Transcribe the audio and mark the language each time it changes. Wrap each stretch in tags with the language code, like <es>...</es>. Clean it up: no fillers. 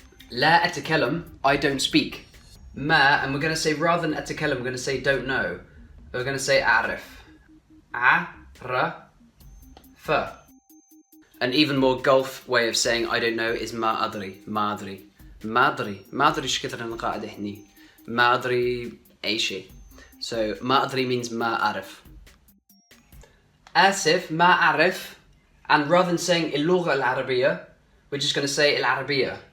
<ar>لا أتكلم,</ar> <en>I don't speak. ما, and we're going to say rather than أتكلم, we're going to say don't know. We're going to say أعرف.</en> <ar>أعرف.</ar> <en>An even more Gulf way of saying I don't know is</en> <ar>ما أدري. ما أدري. ما أدري. ما أدري إيش كثر أنا قاعد هني. ما أدري أي شيء. So ما أدري means ما أعرف. آسف ما أعرف,</ar> <en>and rather than saying</en> <ar>اللغة العربية,</ar> <en>we're just going to say العربية.</en>